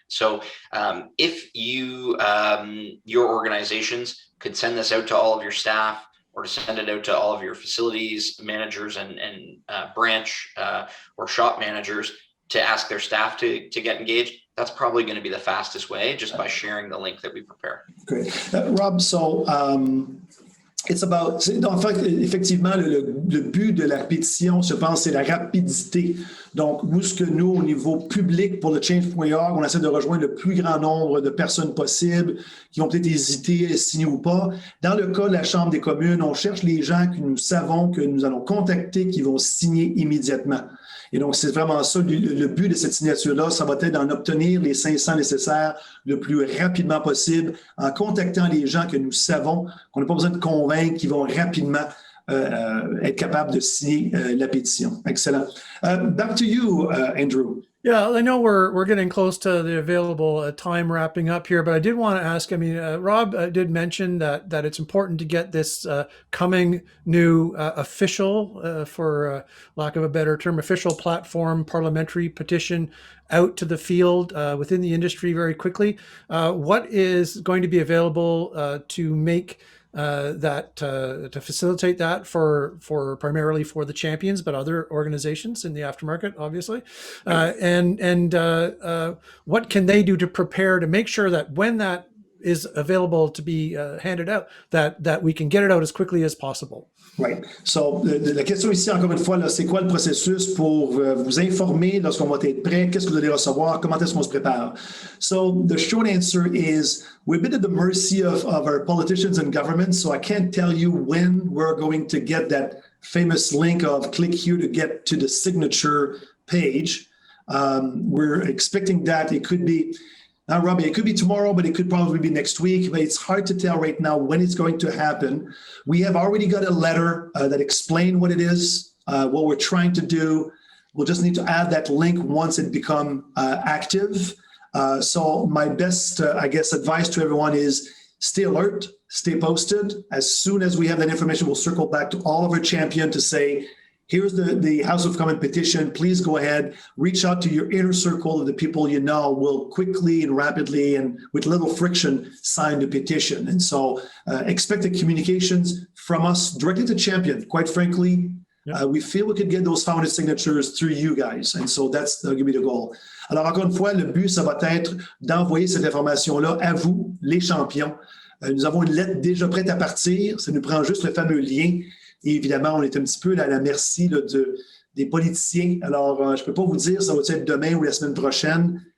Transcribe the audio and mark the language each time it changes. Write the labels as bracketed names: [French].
[English] So if you, your organizations could send this out to all of your staff, or to send it out to all of your facilities managers and branch or shop managers to ask their staff to get engaged, that's probably going to be the fastest way, just by sharing the link that we prepare. Great. [French] Rob, [English] so it's about, [French] en fait, effectivement, le but de la pétition, je pense, c'est la rapidité. Donc, où ce que nous, au niveau public, pour le change.org, on essaie de rejoindre le plus grand nombre de personnes possibles qui ont peut-être hésité à signer ou pas. Dans le cas de la Chambre des communes, on cherche les gens que nous savons que nous allons contacter, qui vont signer immédiatement. Et donc, c'est vraiment ça, le but de cette signature-là, ça va être d'en obtenir les 500 nécessaires le plus rapidement possible, en contactant les gens que nous savons, qu'on n'a pas besoin de convaincre, qui vont rapidement être capables de signer la pétition. [English] Excellent. Back to you, Andrew. Yeah, I know we're getting close to the available time wrapping up here, but I did want to ask, I mean, Rob did mention that it's important to get this coming new official, for lack of a better term, official platform parliamentary petition out to the field within the industry very quickly. What is going to be available to make to facilitate that for primarily for the champions, but other organizations in the aftermarket, obviously, and what can they do to prepare to make sure that when that is available to be handed out, that we can get it out as quickly as possible? Right. [French] So, la question ici, encore une fois, c'est quoi le processus pour vous informer lorsqu'on va être prêt? Qu'est-ce que vous allez recevoir? Comment est-ce qu'on se prépare? [English] So, the short answer is we're a bit at the mercy of our politicians and government, so I can't tell you when we're going to get that famous link of click here to get to the signature page. We're expecting that it could be, now, Robbie, it could be tomorrow, but it could probably be next week. But it's hard to tell right now when it's going to happen. We have already got a letter that explains what it is, what we're trying to do. We'll just need to add that link once it becomes active. So my best, I guess, advice to everyone is stay alert, stay posted. As soon as we have that information, we'll circle back to all of our champions to say, here's the House of Commons petition. Please go ahead, reach out to your inner circle of the people you know will quickly and rapidly and with little friction sign the petition. And so expect the communications from us directly to champion. Quite frankly, we feel we could get those 500 signatures through you guys. And so that's going to be the goal. [French] Alors, encore une fois, le but, ça va être d'envoyer cette information-là à vous, les champions. Nous avons une lettre déjà prête à partir. Ça nous prend juste le fameux lien. Et évidemment, on est un petit peu à la merci là, des politiciens. Alors, je ne peux pas vous dire ça va être demain ou la semaine prochaine.